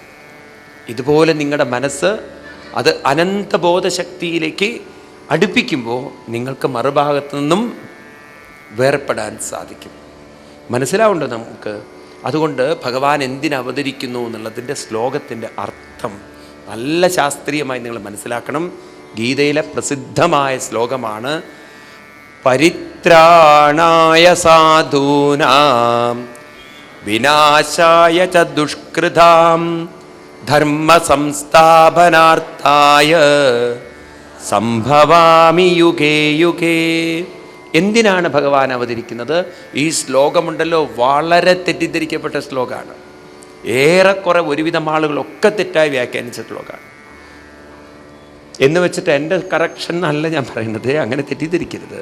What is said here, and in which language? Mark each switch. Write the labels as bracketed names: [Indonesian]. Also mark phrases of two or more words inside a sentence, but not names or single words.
[Malayalam] ഇതുപോലെ നിങ്ങളുടെ മനസ്സ് അത് അനന്തബോധശക്തിയിലേക്ക് അടുപ്പിക്കുമ്പോൾ നിങ്ങൾക്ക് മറുഭാഗത്തു നിന്നും വേർപ്പെടാൻ സാധിക്കും. മനസ്സിലാവുണ്ടോ നമുക്ക്? അതുകൊണ്ട് ഭഗവാൻ എന്തിനവതരിക്കുന്നു എന്നുള്ളതിൻ്റെ ശ്ലോകത്തിൻ്റെ അർത്ഥം നല്ല ശാസ്ത്രീയമായി നിങ്ങൾ മനസ്സിലാക്കണം. ഗീതയിലെ പ്രസിദ്ധമായ ശ്ലോകമാണ് [Sanskrit] പരിത്രാണായ സാധൂനാം വിനാശായ ച ദുഷ്കൃതാം ധർമ്മ സംസ്ഥാപനാർത്ഥായ സംഭവാമി യുഗേ യുഗേ. [Malayalam] എന്തിനാണ് ഭഗവാൻ അവതരിക്കുന്നത്? ഈ ശ്ലോകമുണ്ടല്ലോ വളരെ തെറ്റിദ്ധരിക്കപ്പെട്ട ശ്ലോകമാണ്. ഏറെക്കുറെ ഒരുവിധം ആളുകളൊക്കെ തെറ്റായി വ്യാഖ്യാനിച്ച ശ്ലോകമാണ്. എന്ന് വെച്ചിട്ട് എൻ്റെ കറക്ഷൻ അല്ല ഞാൻ പറയുന്നത്, അങ്ങനെ തെറ്റിദ്ധരിക്കരുത്.